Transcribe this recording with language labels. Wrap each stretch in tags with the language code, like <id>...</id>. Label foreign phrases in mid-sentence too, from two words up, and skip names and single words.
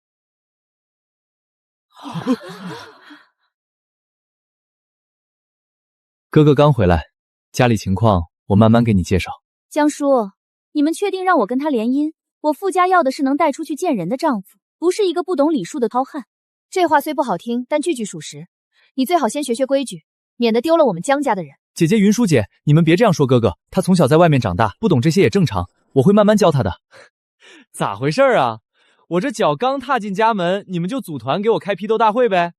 <zh>哥哥刚回来，家裡情況我慢慢給你介紹。江叔，你們確定讓我跟他联姻？我傅家要的是能帶出去見人的丈夫，不是一個不懂禮數的糙漢。這話雖不好聽，但句句屬實。你最好先學學規矩，免得丟了我們江家的人。姐姐雲舒姐，你們別這樣說哥哥，他從小在外面長大，不懂這些也正常，我會慢慢教他的。咋回事啊？我這腳剛踏進家門，你們就組團給我開批鬥大會唄？</zh>